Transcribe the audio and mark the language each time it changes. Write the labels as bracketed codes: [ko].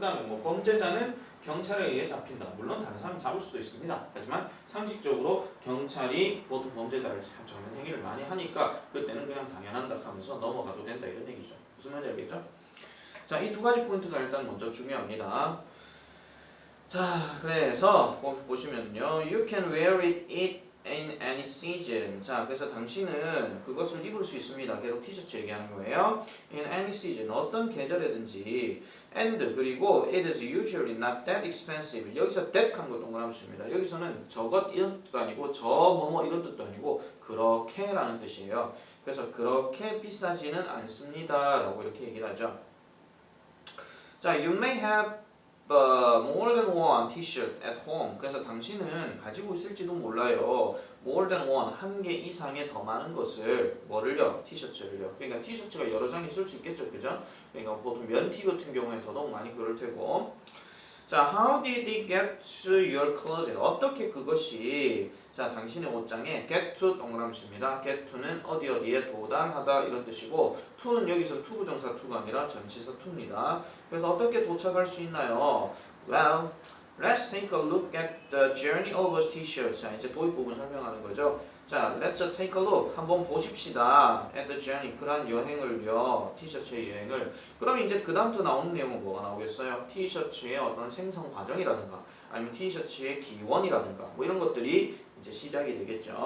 [ko] 그다음에 뭐 범죄자는 경찰에 의해 잡힌다. 물론 다른 사람이 잡을 수도 있습니다. 하지만 상식적으로 경찰이 보통 범죄자를 잡는 행위를 많이 하니까 그때는 그냥 당연한다 하면서 넘어가도 된다 이런 얘기죠. 무슨 말인지 알겠죠? 자, 이 두 가지 포인트가 일단 먼저 중요합니다. 자, 그래서 보시면요, [en] you can wear it in any season. [ko] 자, 그래서 당신은 그것을 입을 수 있습니다. 계속 티셔츠 얘기하는 거예요. [en] In any season, [ko] 어떤 계절에든지. [en] And [ko] 그리고 [en] it is usually not that expensive. [ko] 여기서 that 한 거 동그라미 씁니다. 여기서는 저것 이런 뜻도 아니고 저 뭐뭐 이런 뜻도 아니고 그렇게라는 뜻이에요. 그래서 그렇게 비싸지는 않습니다라고 이렇게 얘기를 하죠. [en] 자, you may have more than one t-shirt at home. [ko] 그래서 당신은 가지고 있을지도 몰라요. [en] more than one, [ko] 한 개 이상의 더 많은 것을 뭐를요? 티셔츠를요. 그러니까 티셔츠가 여러 장 있을 수 있겠죠, 그죠? 그러니까 보통 면티 같은 경우에 더더욱 많이 그럴 테고. [en] 자, how did it get to your closet? [ko] 어떻게 그것이 자 당신의 옷장에 get to 동그라미입니다. get to는 어디에 도달하다 이런 뜻이고 to는 여기서 투부정사 to가 아니라 전치사 to입니다. 그래서 어떻게 도착할 수 있나요? [en] Well, let's take a look at the journey of a t-shirt. [ko] 자 이제 도입 부분 설명하는 거죠. [en] 자, let's take a look. [ko] 한번 보십시다. [en] at the journey. [ko] 그런 여행을요. 티셔츠의 여행을. 그럼 이제 그 다음부터 나오는 내용은 뭐가 나오겠어요? 티셔츠의 어떤 생성 과정이라든가 아니면 티셔츠의 기원이라든가 뭐 이런 것들이 이제 시작이 되겠죠.